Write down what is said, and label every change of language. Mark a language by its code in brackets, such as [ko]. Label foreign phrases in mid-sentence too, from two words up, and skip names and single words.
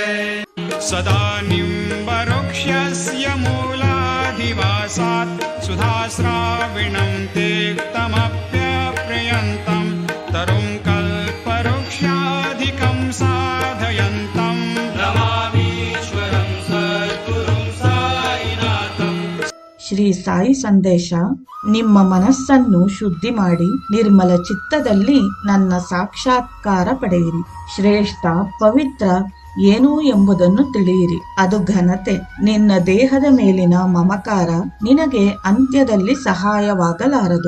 [sa] सदा निम्बवृक्षस्य मूलाधिवासात् सुधाश्राविणं तेक्तमप्यप्रियन्तं तरुं कल्पवृक्षाधिकं साधयन्तं नमामीश्वरं सद्गुरुं साईनाथं। [kn] ಶ್ರೀ ಸಾಯಿ ಸಂದೇಶ. ನಿಮ್ಮ ಮನಸ್ಸನ್ನು ಶುದ್ಧಿ ಮಾಡಿ ನಿರ್ಮಲ ಚಿತ್ತದಲ್ಲಿ ನನ್ನ ಸಾಕ್ಷಾತ್ಕಾರ ಪಡೆಯಿರಿ. ಶ್ರೇಷ್ಠ ಪವಿತ್ರ ಏನು ಎಂಬುದನ್ನು ತಿಳಿಯಿರಿ. ಅದು ಘನತೆ. ನಿನ್ನ ದೇಹದ ಮೇಲಿನ ಮಮಕಾರ ನಿನಗೆ ಅಂತ್ಯದಲ್ಲಿ ಸಹಾಯವಾಗಲಾರದು.